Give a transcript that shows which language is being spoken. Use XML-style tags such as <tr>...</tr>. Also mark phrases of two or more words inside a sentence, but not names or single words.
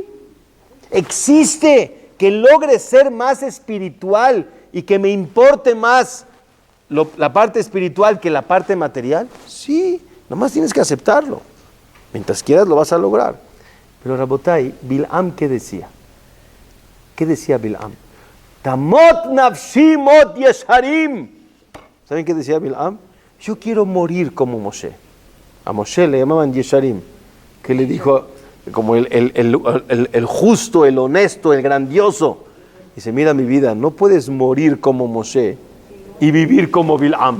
<es>¿Existe que logre ser más espiritual y que me importe más la parte espiritual que la parte material? Sí, nomás tienes que aceptarlo. Mientras quieras lo vas a lograr. Pero Rabotay, Bil'am, ¿qué decía? ¿Qué decía Bil'am?</es> <he>תמות נפשי מות ישרים.</he> <es>¿Saben qué decía Bil'am? Yo quiero morir como Moshe. A Moshe le llamaban Yesharim. ¿Qué le dijo? Como el justo, el honesto, el grandioso. Dice, mira mi vida, no puedes morir como Moshe y vivir como Bil'am.</es>